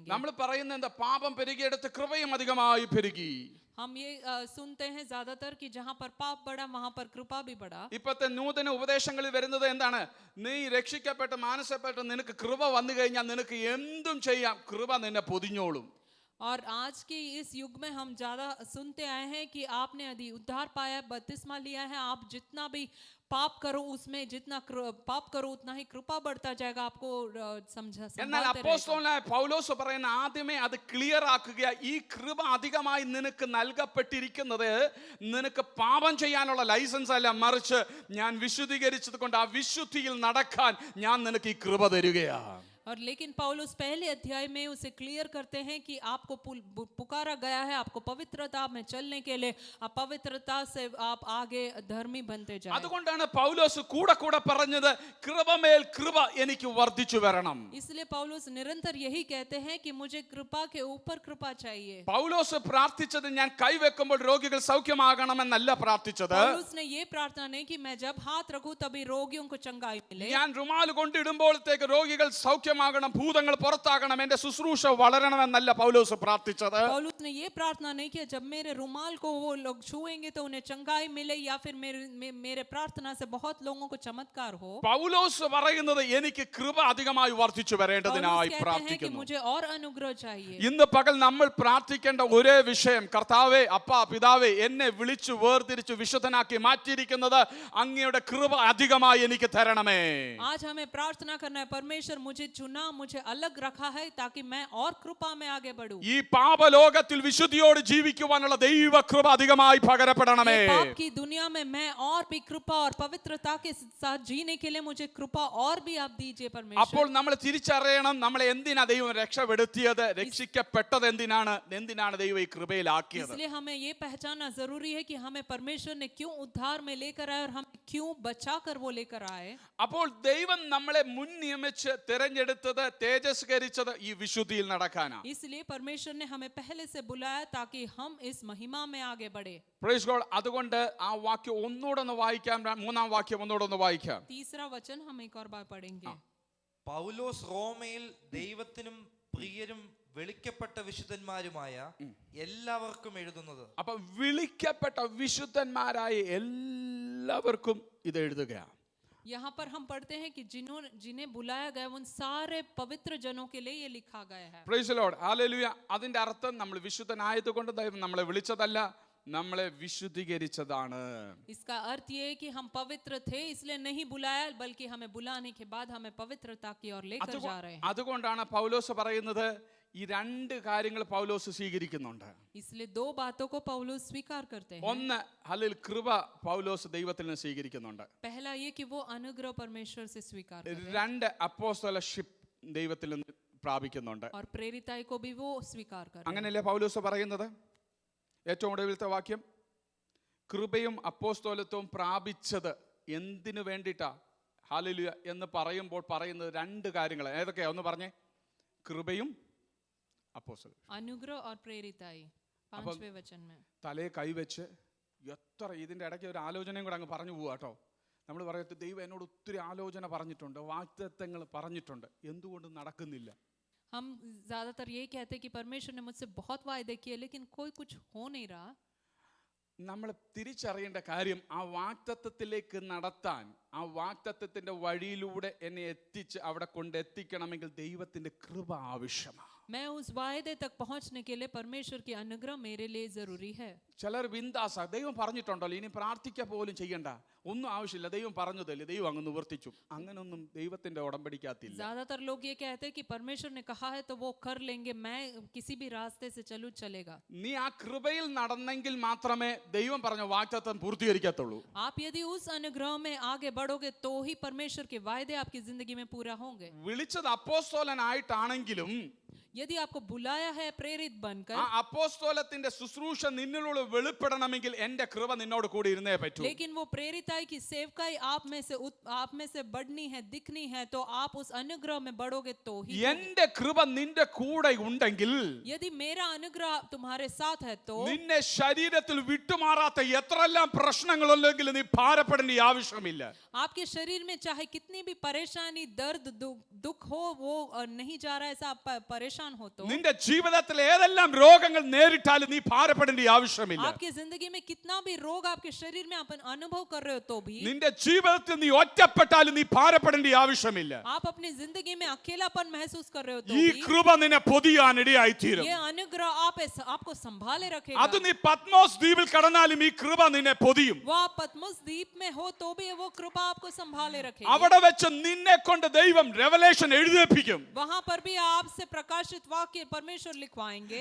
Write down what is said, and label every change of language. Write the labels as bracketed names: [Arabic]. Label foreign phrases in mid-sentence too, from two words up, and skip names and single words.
[Malayalam] നമ്മൾ പറയുന്നത് എന്താ? പാപം പെരുകിയെടുത്ത് കൃപയും അധികമായി പെരുകി. [Hindi] हम ये सुनते हैं ज्यादातर कि जहां पर पाप बढ़ा वहां पर कृपा भी बढ़ा. [Malayalam] ഇപ്പോഴത്തെ നൂതന ഉപദേശങ്ങളിൽ വരുന്നത് എന്താണ്? നീ രക്ഷിക്കപ്പെട്ട് മാനസപ്പെട്ട് നിനക്ക് കൃപ വന്നു കഴിഞ്ഞാൽ നിനക്ക് എന്തും ചെയ്യാം, കൃപ നിന്നെ പൊതിഞ്ഞോളും. [Hindi] और आज के इस युग में हम ज्यादा सुनते आए हैं कि आपने यदि उद्धार पाया, बपतिस्मा लिया है, आप जितना भी पाप करो उसमें जितना पाप करो उतना ही कृपा बढ़ता जाएगा. आपको [Malayalam] എന്നാൽ അപ്പോസ്തലനായ പൗലോസ് പറയുന്ന ആദ്യമേ അത് ക്ലിയർ ആക്കുക. ഈ കൃപ അധികമായി നിനക്ക് നൽകപ്പെട്ടിരിക്കുന്നത് നിനക്ക് പാപം ചെയ്യാനുള്ള ലൈസൻസ് അല്ല, മറിച്ച് ഞാൻ വിശുദ്ധീകരിച്ചത് കൊണ്ട് ആ വിശുദ്ധിയിൽ നടക്കാൻ ഞാൻ നിനക്ക് ഈ കൃപ തരികയാണ്. [Hindi] और लेकिन पौलुस पहले अध्याय में उसे क्लियर करते हैं कि आपको पुकारा गया है आपको पवित्रता में चलने के लिए. आप पवित्रता से आप आगे धर्मी बनते जाएं. [Malayalam] അതുകൊണ്ടാണ് പൗലോസ് കൂടെ കൂടെ പറഞ്ഞത് കൃപമേൽ കൃപ എനിക്ക് വർദ്ധിച്ചു വരണം. [Hindi] इसलिए पौलुस निरंतर यही कहते हैं कि मुझे कृपा के ऊपर कृपा चाहिए. [Malayalam] പൗലോസ് പ്രാർത്ഥിച്ചത് ഞാൻ കൈവെക്കുമ്പോൾ രോഗികൾ സൗഖ്യമാകണമെന്നല്ല പ്രാർത്ഥിച്ചത്. [Hindi] पौलुस ने ये प्रार्थना नहीं कि मैं जब हाथ रखूं तभी रोगियों को चंगाई मिले. [Malayalam] ഞാൻ റുമാൽ കൊണ്ടിടുമ്പോഴത്തേക്ക് രോഗികൾ സൗഖ്യമാകണം, ഭൂതങ്ങൾ പുറത്താകണം, എന്റെ ശുശ്രൂഷ വളരണമെന്നല്ല പൗലോസ് പ്രാർത്ഥിച്ചത്. [Hindi] पौलुस ने ये प्रार्थना नहीं किया जब मेरे रुमाल को वो लोग छुएंगे तो उन्हें चंगाई मिले, या फिर मेरे प्रार्थना से बहुत लोगों को चमत्कार हो. [Malayalam] പൗലോസ് പറയുന്നത് എനിക്ക് കൃപ അധികമായി വർദ്ധിച്ചു വരേണ്ടതിനായി പ്രാർത്ഥിക്കുന്നു. [Hindi] मुझे और अनुग्रह चाहिए. [Malayalam] ഇന്ന് പകൽ നമ്മൾ പ്രാർത്ഥിക്കേണ്ട ഒരേ വിഷയം, കർത്താവേ, അപ്പാ, പിതാവേ, എന്നെ വിളിച്ചു വേർതിരിച്ചു വിശുദ്ധനാക്കി മാറ്റിയിരിക്കുന്നത് അങ്ങയുടെ കൃപ അധികമായി എനിക്ക് തരണമേ. [Hindi] आज हमें प्रार्थना करना है, परमेश्वर मुझे चुना, मुझे अलग रखा है ताकि मैं और कृपा में आगे बढ़ूं. [Malayalam] ഈ പാപലോകത്തിൽ വിശുദ്ധിയോട് ജീവിക്കുവാനുള്ള ദൈവ കൃപ അധികമായി പകരപ്പെടണമേ. [Hindi] पाप की दुनिया में मैं और भी कृपा और पवित्रता के साथ जीने के लिए मुझे कृपा और भी आप दीजिए परमेश्वर. [Malayalam] അപ്പോൾ നമ്മൾ തിരിച്ചറിയണം നമ്മളെ എന്തിനാ ദൈവം രക്ഷപ്പെടുത്തിയത്, രക്ഷിക്കപ്പെട്ടത് എന്തിനാണ് ദൈവം ഈ കൃപയിലാക്കിയത്. [Hindi] इसलिए हमें ये पहचानना जरूरी है कि हमें परमेश्वर ने क्यों उद्धार में लेकर आए और हम क्यों बचाकर वो लेकर आए. [Malayalam] അപ്പോൾ ദൈവം നമ്മളെ മുൻ നിയമിച്ച് തിരഞ്ഞെടുത്തത് തേജസ്കരിച്ചത് ഈ വിശുദ്ധിയിൽ നടക്കാനാണ്. [Hindi] इसलिए परमेश्वर ने हमें पहले से बुलाया ताकि हम इस महिमा में आगे बढ़े. [English] Praise God. [Malayalam] അതുകൊണ്ട് ആ വാക്യം ഒന്നുകൂടെ ഒന്ന് വായിക്കാം, 3-ാം വാക്യം ഒന്നുകൂടെ ഒന്ന് വായിക്കാം. [Hindi] तीसरा वचन हम एक और बार पढ़ेंगे. [Malayalam] പൗലോസ് റോമയിൽ ദൈവത്തിനും പ്രിയരും വിളിക്കപ്പെട്ട വിശുദ്ധന്മാരുമായ എല്ലാവർക്കും എഴുതുന്നത്. അപ്പൊ വിളിക്കപ്പെട്ട വിശുദ്ധന്മാരായ എല്ലാവർക്കും ഇത് എഴുതുകയാണ്. [Hindi] यहाँ पर हम पढ़ते हैं कि जिन्हें बुलाया गया उन सारे पवित्र जनों के लिए ये लिखा गया है. [English] Praise the Lord, Hallelujah. [Malayalam] അതിന്റെ അർത്ഥം നമ്മൾ വിശുദ്ധനായതുകൊണ്ട് ദൈവം നമ്മളെ വിളിച്ചതല്ല, നമ്മളെ വിശുദ്ധീകരിച്ചതാണ്. [Hindi] इसका अर्थ ये है कि हम पवित्र थे इसलिए नहीं बुलाया, बल्कि हमें बुलाने के बाद हमें पवित्रता की ओर लेकर जा रहे हैं. [Malayalam] അതുകൊണ്ടാണ് പൗലോസ് പറയുന്നത് ഈ രണ്ട് കാര്യങ്ങൾ പൗലോസ് സ്വീകരിക്കുന്നുണ്ട്. [Hindi] इसलिए दो बातों को पौलुस स्वीकार करते हैं. [Malayalam] ഒന്ന്, ഹല്ലേൽ കൃപ പൗലോസ് ദൈവത്തിൽ നിന്ന് സ്വീകരിക്കുന്നുണ്ട്. [Hindi] पहला ये कि वो अनुग्रह परमेश्वर से स्वीकार करते हैं. [Malayalam] രണ്ട്, അപ്പോസ്തലഷിപ്പ് ദൈവത്തിൽ നിന്ന് പ്രാപിക്കുന്നുണ്ട്. [Hindi] और प्रेरिताई को भी वो स्वीकार करते हैं. [Malayalam] അങ്ങനെയല്ലേ പൗലോസ് പറയുന്നത്? ഏറ്റവും ഒടുവിലത്തെ വാക്യം, കൃപയും അപ്പോസ്തലത്വവും പ്രാപിച്ചത് എന്തിനു വേണ്ടിയിട്ടാ ഹല്ലേലൂയ എന്ന് പറയുമ്പോൾ പറയുന്നത് രണ്ട് കാര്യങ്ങൾ. ഏതൊക്കെയാ? ഒന്ന് പറഞ്ഞേ. കൃപയും അപ്പോസ്തലത്വം. [Hindi] अनुग्रह और प्रेरिताई 5वें वचन में. [Malayalam] തലയെ കൈവച്ച് എത്ര ഇതിൻ്റെ ഇടയ്ക്ക് ഒരു ആലോചനയും കൂടെ അങ്ങ് പറഞ്ഞു പോവാ കേട്ടോ. നമ്മൾ പറയത്ത് ദൈവം എന്നോട് ഒത്തിരി ആലോചന പറഞ്ഞിട്ടുണ്ട്, വാഗ്ദത്തങ്ങൾ പറഞ്ഞിട്ടുണ്ട്, എന്തുകൊണ്ട് നടക്കുന്നില്ല? [Hindi] हम ज्यादातर यही कहते हैं कि परमेश्वर ने मुझसे बहुत वायदे किए लेकिन कोई कुछ हो नहीं रहा. [Malayalam] നമ്മൾ തിരിച്ചറിയേണ്ട കാര്യം, ആ വാഗ്ദത്തത്തിലേക്ക് നടത്താൻ, ആ വാഗ്ദത്തത്തിന്റെ വഴിയിലൂടെ എന്നെ എത്തിച്ച് അവിടെ കൊണ്ടെത്തിക്കണമെങ്കിൽ ദൈവത്തിന്റെ കൃപ ആവശ്യമാണ്. [Hindi] मैं उस वायदे तक पहुंचने के लिए परमेश्वर की अनुग्रह मेरे लिए जरूरी है. [Malayalam] ചിലർ ബിന്ദാസ, ദൈവം പറഞ്ഞിട്ടുണ്ടല്ലോ ഇനി പ്രാർത്ഥിക്കുക പോലും ചെയ്യണ്ട, ഒന്നും ആവശ്യമില്ല, ദൈവം പറഞ്ഞതല്ലേ, ദൈവം അങ്ങ് നിവർത്തിച്ചു. അങ്ങനൊന്നും ദൈവത്തിന്റെ ഉടമ്പടിക്കകത്തില്ല. [Hindi] ज्यादातर लोग ये कहते हैं कि परमेश्वर ने कहा है तो वो कर लेंगे, मैं किसी भी रास्ते से चलूं चलेगा. [Malayalam] നീ ആ കൃപയിൽ നടന്നെങ്കിൽ മാത്രമേ ദൈവം പറഞ്ഞ വാഗ്ദത്തം പൂർത്തീകരിക്കത്തുള്ളൂ. [Hindi] आप यदि उस अनुग्रह में आगे बढ़ोगे तो ही परमेश्वर के वायदे आपकी जिंदगी में पूरा होंगे. [Malayalam] വിളിച്ചത് അപ്പോസ്തലനായിട്ടാണെങ്കിലും [Hindi] यदि आपको बुलाया है प्रेरित बनकर, [Malayalam] ആ അപ്പോസ്തലത്തിന്റെ ശുശ്രൂഷ നിന്നിലൂടെ വെളിപ്പെടണമെങ്കിൽ എന്റെ കൃപ നിന്നോട് കൂടി ഇരുന്നേ പറ്റൂ. [Hindi] लेकिन वो प्रेरिताई की सेवकाई आप में से बढ़नी है, दिखनी है, तो आप उस अनुग्रह में बढ़ोगे तो ही. [Malayalam] എന്റെ കൃപ നിന്റെ കൂടെ ഉണ്ടെങ്കിൽ [Hindi] यदि मेरा अनुग्रह तुम्हारे साथ है तो [Malayalam] നിന്നെ ശരീരത്തിൽ വിട്ടുമാറാത്ത എത്രയെല്ലാം പ്രശ്നങ്ങളുണ്ടെങ്കിലും നീ ഭാരപ്പെടേണ്ട ആവശ്യമില്ല. [Hindi] आपके शरीर में चाहे कितनी भी परेशानी, दर्द, दुख हो, वो नहीं जा रहा है, ऐसा आप परेशान हो तो [Malayalam] നിന്റെ ജീവിതത്തിൽ ഏതെല്ലാം രോഗങ്ങൾ നേരിട്ടാലും നീ ഭാരപ്പെടേണ്ട ആവശ്യമില്ല. [Hindi] आपकी जिंदगी में कितना भी रोग आपके शरीर में आप अनुभव कर रहे हो तो भी, [Malayalam] നിന്റെ ജീവിതത്തിൽ നീ ഒറ്റപ്പെട്ടാലും നീ ഭാരപ്പെടേണ്ട ആവശ്യമില്ല. [Hindi] आप अपनी जिंदगी में अकेलापन महसूस कर रहे हो तो [Malayalam] ഈ [Hindi] भी, [Malayalam] കൃപ നിന്നെ പൊതിയാനിടയായിത്തീരും. [Hindi] ये अनुग्रह आपको संभाले [Malayalam] അത് [Hindi] रखेगा. [Malayalam] നീ പത്മോസ് ദ്വീപിൽ കടന്നാലും ഈ കൃപ നിന്നെ പൊതിയും. [Hindi] वो आप पद्मोस द्वीप में हो तो भी वो कृपा आपको संभाले रखेगी. [Malayalam] അവിടെ വെച്ച് നിന്നെ കൊണ്ട് ദൈവം റെവലേഷൻ എഴുതിപ്പിക്കും. [Hindi] वहां पर भी आपसे प्रकाशित वाक्य परमेश्वर लिखवाएंगे.